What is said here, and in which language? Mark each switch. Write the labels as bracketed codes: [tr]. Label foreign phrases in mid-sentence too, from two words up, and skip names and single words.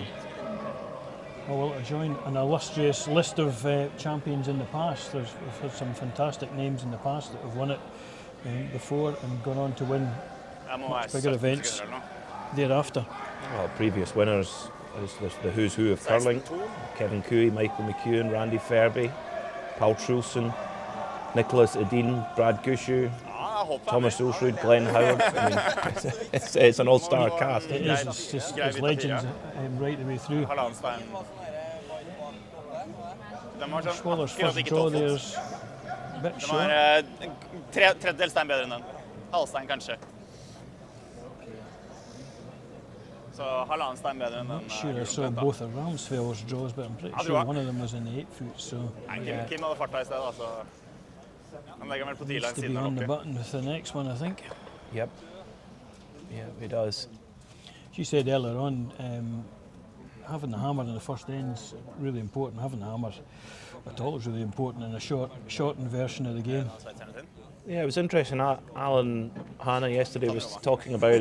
[en] Well, to join an illustrious list of champions in the past. We've had some fantastic names in the past that have won it before and gone on to win much bigger events thereafter. Well, previous winners, there's the who's who of curling: Kevin Cooey, Michael McEwen, Randy Fairby, Paul Trulson, Nicholas Edin, Brad Gushu, Thomas Ulsrud, Glenn Howard. I mean, it's an all-star cast. It is. It's legends right the way through. Swallow's first draw there's a bit short. [no] Tredjedel stein bedre enn den. Halvstein kanskje. Så halvannen stein bedre enn den. [en] I'm sure I saw both of Ramsfjell's draws, but I'm pretty sure one of them was in the 8 foot. So [no] Kim hadde farta I sted, altså. Han legger vel på [en] needs to be on the button with the next one, I think. Yep. Yeah, he does. As you said earlier on, having the hammer in the first end's really important. Having the hammer at all is really important in a shortened version of the game. Yeah, it was interesting. Alan Hanna yesterday was talking about it.